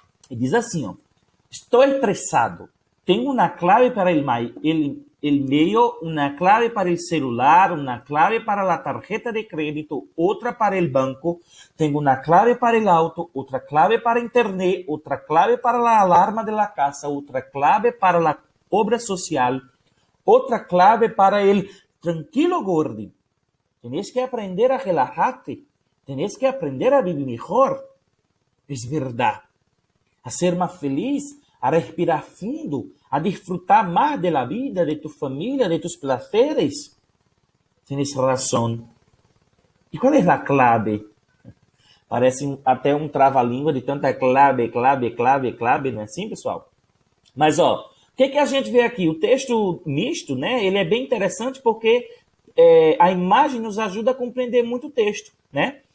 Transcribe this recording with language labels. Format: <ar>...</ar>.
<pt>E diz assim, estou estressado. Tenho uma clave para el meio, uma clave para el celular, uma clave para a tarjeta de crédito, outra para el banco. Tenho uma clave para el auto, outra clave para a internet, outra clave para a alarma de la casa, outra clave para a obra social, outra clave para el tranquilo gordi.</pt> <es>Tienes que aprender a relajarte. Tienes que aprender a vivir mejor. Es verdad. A ser más feliz, a respirar fundo, a disfrutar más de la vida, de tu familia, de tus placeres. Tienes</es> <pt>razão. E qual é a clave? Parece até um trava-língua de tanta clave, não é assim, pessoal? Mas, ó, o que a gente vê aqui? O texto misto, né? Ele é bem interessante porque a imagem nos ajuda a compreender muito o texto, né?</pt>